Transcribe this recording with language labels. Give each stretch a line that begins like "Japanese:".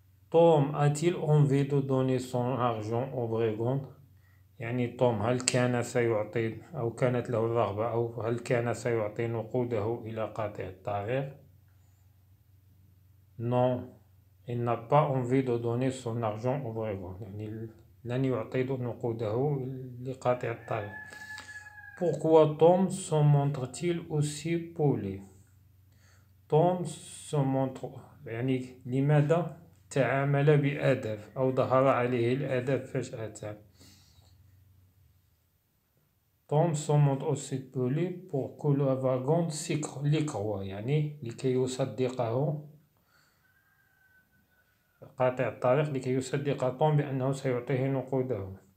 French: Tom a-t-il envie de donner son argent au brigand؟
Arabic: يعني توم هل كان سيعطي أو كانت له الرغبة أو هل كان سيعطي نقوده إلى قاطع الطريق؟
French: Non, il n'a pas envie de donner son argent au brigand.
Arabic: يعني لن يعطي نقوده لقاطع الطريق.
French: Pourquoi Tom se montre-t-il aussi poli؟
Arabic: Tom se montre يعني لماذا تعامل بأدب أو ظهر عليه الأدب فجأة.
French: Tom se montre aussi poli pour que le wagon l'y croit
Arabic: يعني لكي يصدقه قاطع الطريق لكي يصدق توم بأنه سيعطيه نقوده.